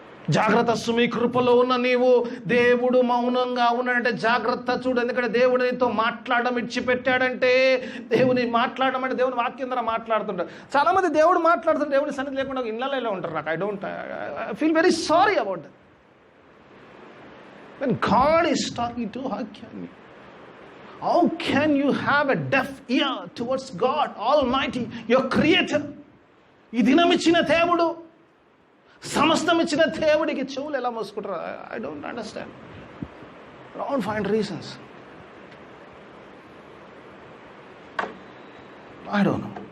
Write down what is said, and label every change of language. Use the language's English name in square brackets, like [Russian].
[Telugu] జాగ్రత్త సుమి, కృపలో ఉన్న నీవు దేవుడు మౌనంగా ఉన్నాడంటే జాగ్రత్త చూడు. ఎందుకంటే దేవుడు నీతో మాట్లాడడం ఇచ్చిపెట్టాడంటే, దేవుని మాట్లాడడం అంటే దేవుని వాక్యం ద్వారా మాట్లాడుతుంటాడు. చాలా మంది దేవుడు మాట్లాడుతుంటే దేవుడి సన్నిధి లేకుండా ఇళ్ళలో ఇలా ఉంటారు. నాకు [English] I feel very sorry about that. When God is talking to you, how can you have a deaf ear towards God Almighty, your Creator? [Telugu] ఈ దినం ఇచ్చిన దేవుడు, సమస్తం ఇచ్చిన దేవుడికి చెవులు ఎలా మోసుకుంటారు? [English] I don't understand. Don't find reasons. I don't know.